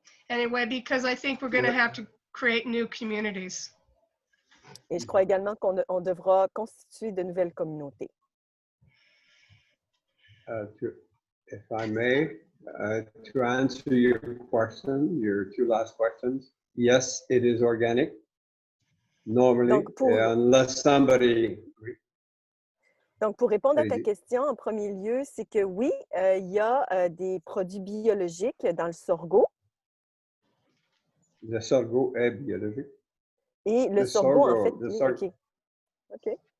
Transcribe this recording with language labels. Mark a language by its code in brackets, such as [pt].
[en] Anyway, because I think we're going to have to create new communities. [fr] Et je crois également qu'on devra constituer de nouvelles communautés. [en] If I may, to answer your question, your two last questions, yes, it is organic. Normally, unless somebody... [fr] Donc, pour répondre à ta question, en premier lieu, c'est que oui, il y a des produits biologiques dans le sorgho. Le sorgho est biologique. Et le sorgho, en fait, oui, OK.